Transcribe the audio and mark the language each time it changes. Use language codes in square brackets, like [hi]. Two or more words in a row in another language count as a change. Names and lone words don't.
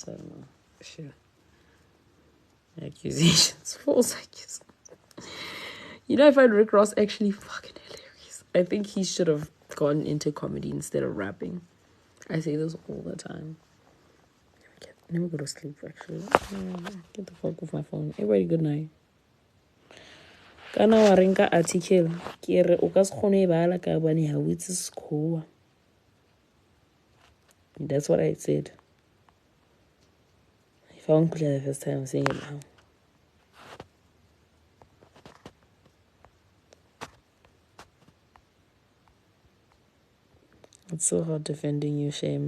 [en] I don't know. Shit. Accusations. False accusations. I find Rick Ross actually fucking hilarious. I think he should have gone into comedy instead of rapping. I say this all the time. Let me go to sleep, actually. Get the fuck off my phone. Everybody, good night. [tn] Kana wa renka article ke re o ka se kgone e bala ka bane ha o itse sekgowa. [en] That's what I said. If I won't clear the first time, I'm saying it now. It's so hard defending you, shame.